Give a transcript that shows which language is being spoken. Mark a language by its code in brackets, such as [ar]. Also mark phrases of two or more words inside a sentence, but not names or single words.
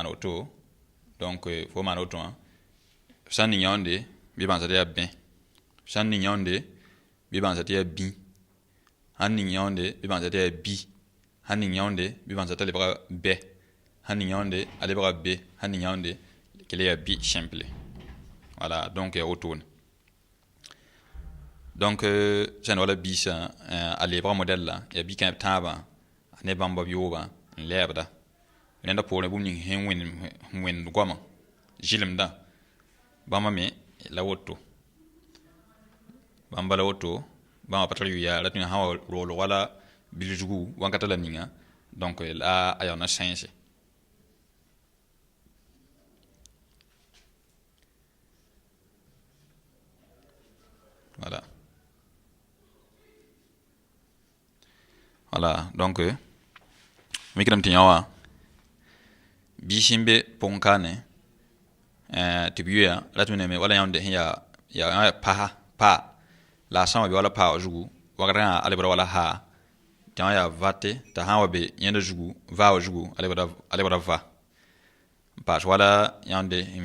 [mos] woto donc fo maan woto wã sã n ning yãonde bɩ bãnsa tɩ yaa bẽ sã n ning yãonde bɩ bãnsa tɩ yaa bĩ sã n ning yãonde bɩ bãnsa tɩ yaa bi sã n ning yãonde bɩ bãnsa t'a lebga bɛ sã n ning yãonde a lebga be sã n ning yãonde kell yaa bi [fr] simple voilà donc [mos] yaa wotone donc sẽn wala biisã a lebga modɛl la yaa bi-kãeb tãabã ne bãmba b yoobã n lɛɛbda rẽnda poorẽ bũmb ning sẽn wẽnd goamã zɩlemdã bãmba me la woto bãmba la woto bãmba pa tar yʋ-yaa ra tɩ sã n wa roolg wala bil-zugu wãnkata la ninga donc la a yaoona sãense [fr] voilà voilà donc [mos] mikdame tɩ yã wã biis n be pʋgẽ kaane tɩ b yʋya ra tɩ me wala yãonde sẽn yaa paa la a sã n wa be wala paa wã zugu wagrã a lebra wala haa tɩ wã yaa vate t'a sã n wa be yẽnda zugu vaa wã zugu a lebra va n paas wala yãonde n